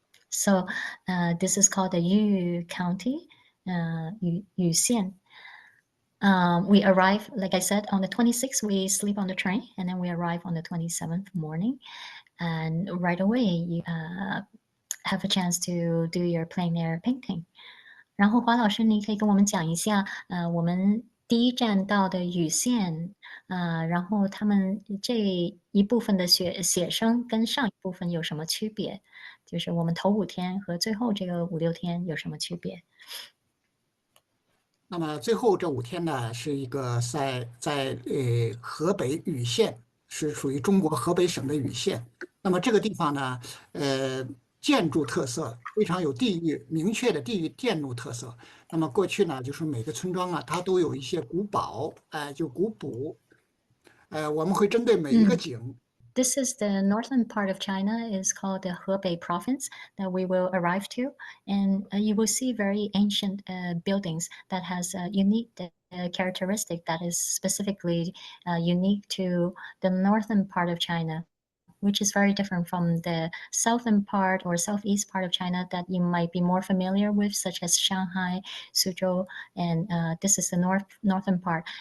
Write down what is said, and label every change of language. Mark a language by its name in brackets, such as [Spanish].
[English] So this is called the Yu County, Yu Xian. We arrive, like I said, on the 26th, we sleep on the train, and then we arrive on the 27th morning. And right away, you have a chance to do your plein air painting. [Chinese] 然后华老师，你可以跟我们讲一下，我们第一站到的雨县，然后他们这一部分的写生跟上一部分有什么区别？就是我们头5天和最后这个5、6天有什么区别？那么最后这5天呢，是一个在河北禹县，是属于中国河北省的禹县。那么这个地方呢，建筑特色非常有明确的地域建筑特色。那么过去呢，就是每个村庄啊，它都有一些古堡，就古堡。我们会针对每一个景。 [English] This is the northern part of China, is called the Hebei province that we will arrive to. And you will see very ancient buildings that has a unique characteristic that is specifically unique to the northern part of China, which is very different from the southern part or southeast part of China that you might be more familiar with, such as Shanghai, Suzhou, and this is the northern part.